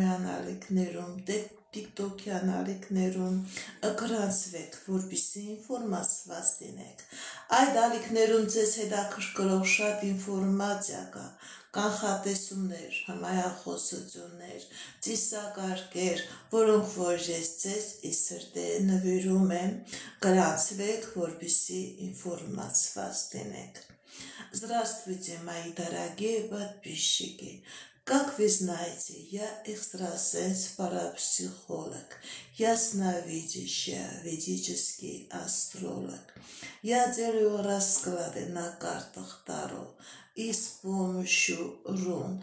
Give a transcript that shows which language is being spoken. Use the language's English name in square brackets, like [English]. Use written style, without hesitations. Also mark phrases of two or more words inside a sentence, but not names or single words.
[Armenian] անալիքներում, TikTok-ի անալիքներում, գրանցվեք, որպեսզի ինֆորմացված լինեք։ Այդ ալիքներում ձեզ հետաքրքրող շատ ինֆորմացիա կա, կանխատեսումներ, հմայախոսություններ, ծիսակարգեր, որոնք որ ես ձեզ ի սրտե նվիրում եմ, գրանցվեք, որպեսզի ինформացված լինեք։ [Russian] Здравствуйте, мои дорогие подписчики! Как вы знаете, я экстрасенс-парапсихолог, ясновидящая, ведический астролог. Я делаю расклады на картах Таро и с помощью рун.